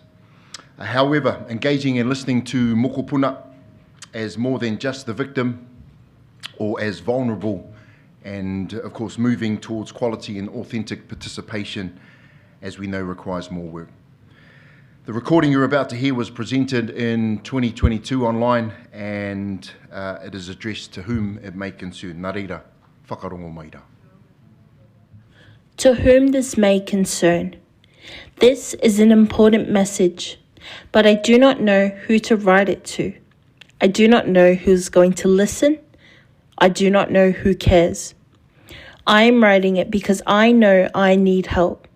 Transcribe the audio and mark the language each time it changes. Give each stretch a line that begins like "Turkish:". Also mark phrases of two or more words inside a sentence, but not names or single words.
English: However, engaging and listening to mokopuna as more than just the victim or as vulnerable, and of course moving towards quality and authentic participation, as we know, requires more work. The recording you're about to hear was presented in 2022 online, and it is addressed to whom it may concern.
Māori: Nā reira, whakarongo maira.
English: To whom this may concern. This is an important message, but I do not know who to write it to. I do not know who's going to listen. I do not know who cares. I am writing it because I know I need help.